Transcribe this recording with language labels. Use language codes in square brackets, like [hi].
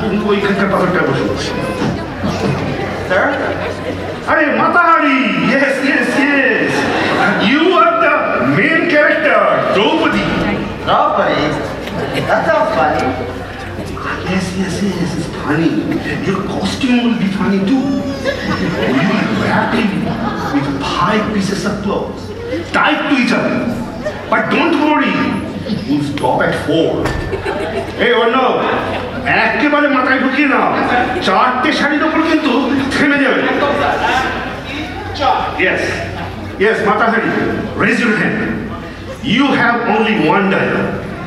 [bn] ওইখানকার পাথরটা বসে। [en] আরে Mata Hari, yes yes yes, you are the main character, Draupadi. Draupadi, that's not funny. Yes, yes, yes, it's funny. Your costume will be funny too. You will be wrapped with 5 pieces of clothes, tied to each other. But don't worry, we'll stop at 4. [bn] Hey, Arnav, একেবারে মাথায় ঢুকিয়ে নাও, 4টে শাড়ির ওপর কিন্তু থেমে যাবে। [en] Yes, yes, Matahari, raise your hand. You have only one dialogue.